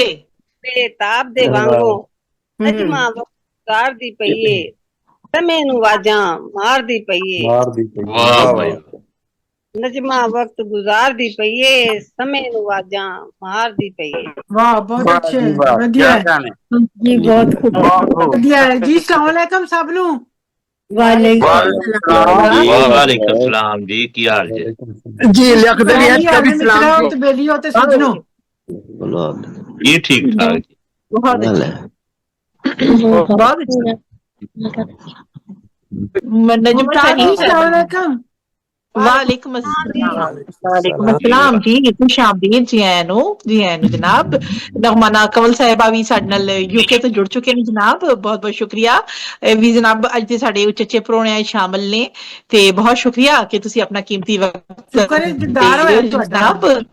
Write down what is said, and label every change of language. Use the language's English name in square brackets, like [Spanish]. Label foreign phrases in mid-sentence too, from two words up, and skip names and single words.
[Punjabi] بیتاب دے وانگو، نجمہ وقار دی پئیے، سمے نوں واجاں مار دی پئیے. نجمہ وقت گزار دی پئیے، سمے نوں واجاں مار دی پئیے. واہ بہت اچھے، ودھیا جی، بہت خوب ودھیا اے جی. [Arabic] السلام عليكم [Punjabi] سب نوں. [Arabic] وعليكم سلام [Punjabi] جی، کی حال اے जी? لکھ دے سلام تے بیلیو تے سجنو, یہ ٹھیک ٹھاک جی, بہت اچھا. नजमा शाहीन, [Arabic] السلام عليكم. وعليكم السلام [Punjabi] जी, [Urdu] خوش آمدید [Punjabi] جی آیاں نوں جناب. نغمانہ کنول صاحبہ بھی ساڈے نال یوکے توں جڑ چکے ہیں جناب، بہت بہت شکریہ بھی جناب. اج دے ساڈے اچے پروہنے شامل نے تے بہت شکریہ کہ تسی اپنا قیمتی وقت جناب.